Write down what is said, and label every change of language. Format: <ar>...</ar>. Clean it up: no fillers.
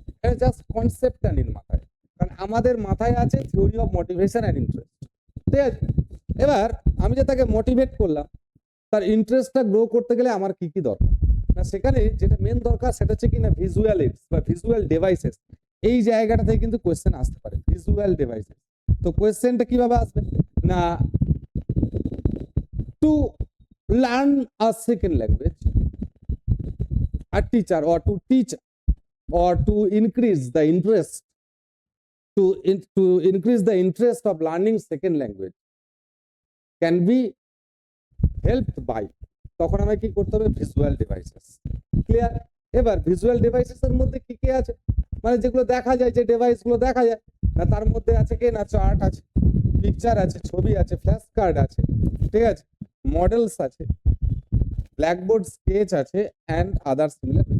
<bn>এটা জাস্ট কনসেপ্টটা নিন মাথায়, কারণ আমাদের মাথায় আছে theory of motivation and interest, ঠিক আছে? এবার আমি যে তাকে মোটিভেট করলাম, তার ইন্টারেস্টটা গ্রো করতে গেলে আমার কি কি দরকার? না সেখানে যেটা মেন দরকার সেটা হচ্ছে কি না ভিজুয়াল এইডস বা ভিজুয়াল ডিভাইসেস। এই জায়গাটা থেকে কিন্তু কোয়েশ্চেন আসতে পারে, ভিজুয়াল ডিভাইসেস। তো কোয়েশ্চেনটা কিভাবে আসবে?</bn> <en>না to learn a second language, a teacher or to teach or to increase the interest, to increase the interest of learning second language can be helped by,</en> <bn>তখন আমাকে কি করতে হবে? Visual devices. ক্লিয়ার? এবার ভিজুয়াল ডিভাইসেস এর মধ্যে কি কি আছে? মানে যেগুলো দেখা যায়, যে ডিভাইস গুলো দেখা যায়, না তার মধ্যে আছে কি না চার্ট আছে, পিকচার আছে, ছবি আছে, ফ্ল্যাশ কার্ড আছে, ঠিক আছে, মডেলস আছে, ব্ল্যাকবোর্ড স্কেচ আছে অ্যান্ড আদার সিমিলার।</bn>